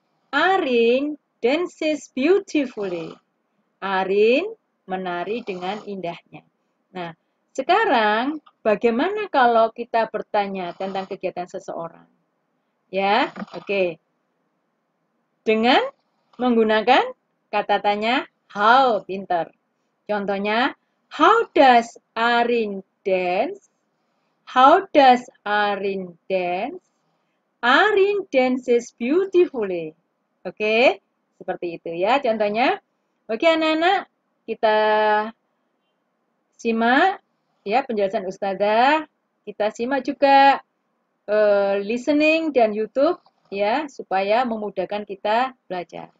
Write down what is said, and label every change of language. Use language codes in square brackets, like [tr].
[en] Arin dances beautifully. [id] Arin menari dengan indahnya. Nah, sekarang bagaimana kalau kita bertanya tentang kegiatan seseorang? Ya, oke. Dengan menggunakan kata tanya how, pinter. Contohnya, [en] how does Arin dance? How does Arin dance? Arin dances beautifully. [id] Oke, seperti itu ya contohnya. Oke anak-anak, kita simak ya penjelasan Ustazah. Kita simak juga listening dan YouTube ya supaya memudahkan kita belajar.